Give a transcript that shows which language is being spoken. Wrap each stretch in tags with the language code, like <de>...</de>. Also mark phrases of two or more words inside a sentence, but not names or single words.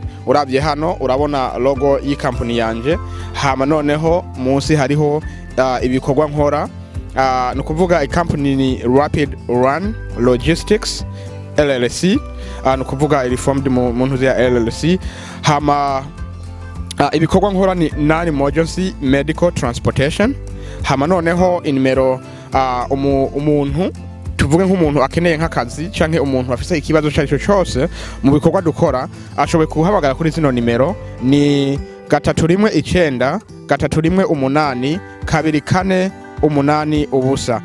<rn>Urabye hano urabona logo y'ikampani yanje, hama noneho munsi hariho ibikorwa nkora. No kuvuga ikampani ni Rapid Run Logistics LLC, no kuvuga iri formed mu ntuze ya LLC. Hama ibikorwa nkora ni</rn> <en>non-emergency medical transportation.</en> <rn>Hama noneho inimero umuntu tuvuge nk'umuntu akeneye nk'akazi canke umuntu afise ikibazo cyari cyose mu bikorwa dukora, ashoboye kuhamagara kuri zino nimero ni 319 318 24 8 ubusa.</rn>